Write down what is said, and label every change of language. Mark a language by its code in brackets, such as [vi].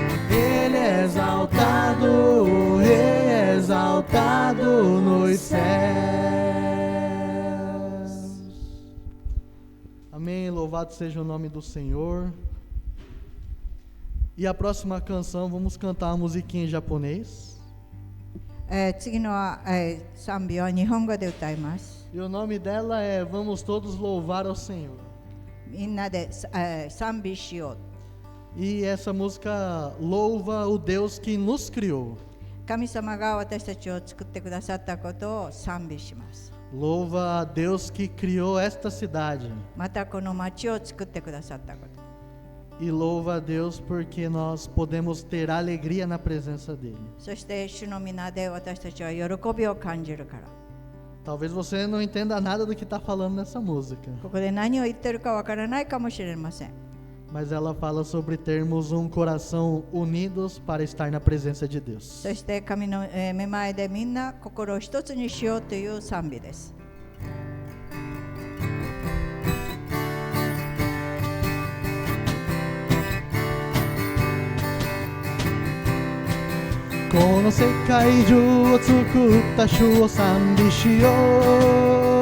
[pt] Ele é exaltado, o Rei é exaltado nos céus. Amém, louvado seja o nome do Senhor. E a próxima canção, vamos cantar uma musiquinha em japonês. [ja] 次のは、賛美は日本語で歌います。 [pt] E o nome dela é Vamos Todos Louvar ao Senhor. [ja] みんなで、賛美しよう。 [pt] E essa música louva o Deus que nos criou. [ja] 神様が私たちを作ってくださったことを賛美します。 [pt] Louva a Deus que criou esta cidade. [ja] またこの町を作ってくださったこと。 [pt] e louva a Deus porque nós podemos ter alegria na presença dele. [ja] そして主の皆で私たちは喜びを感じるから。 [pt] Talvez você não entenda nada do que está falando nessa música, [ja] ここで何を言ってるかわからないかもしれません。 [pt] mas ela fala sobre termos um coração unidos para estar na presença de Deus. [ja] そして神の目前でみんな心を一つにしようという賛美です。この世界中を作った主を賛美しよう。